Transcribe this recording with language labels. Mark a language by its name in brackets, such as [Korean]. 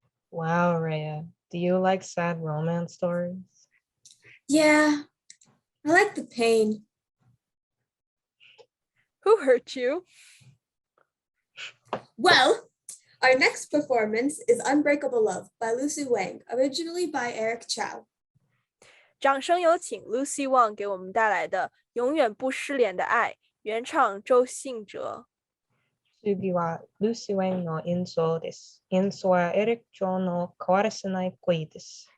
[English] Wow, Rhea, do you like sad romance stories? Yeah, I like the pain. Who hurt you? Well, our next performance is Unbreakable Love by Lucy Wang, originally by Eric Chow. [Chinese] 掌声有请 Lucy Wong 给我们带来的《永远不失联的爱》，原唱周信哲。 [Japanese] 次はルシウェンの演奏です。演奏はエリック・ジョーの変わらせない恋です。